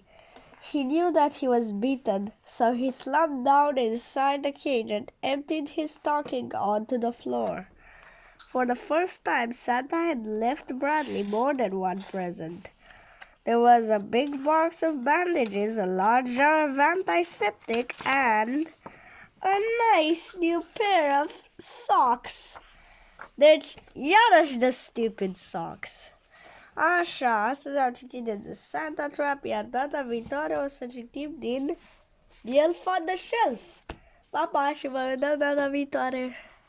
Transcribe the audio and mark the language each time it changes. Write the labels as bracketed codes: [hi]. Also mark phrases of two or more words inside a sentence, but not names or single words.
[en] He knew that he was beaten, so he slumped down inside the cage and emptied his stocking onto the floor. For the first time, Santa had left Bradley more than one present. There was a big box of bandages, a large jar of antiseptic, and a nice new pair of socks. [ro] Deci, iarăși de [en] stupid socks. [ro] Așa, astăzi am citit de The Santa Trap, iar data viitoare o să citim din The Elf on the Shelf. Pa, pa și vă vedem data viitoare!